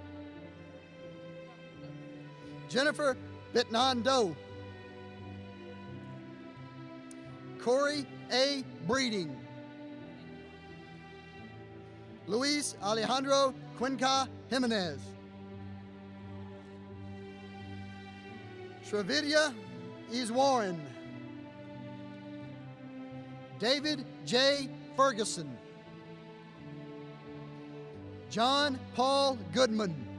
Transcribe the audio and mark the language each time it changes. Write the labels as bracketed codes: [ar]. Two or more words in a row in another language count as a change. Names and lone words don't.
[en] Jennifer Bitnan Doe. Corey A. Breeding. Luis Alejandro Cuenca Jimenez. Shravidya Iswarren. David J. Ferguson. John Paul Goodman.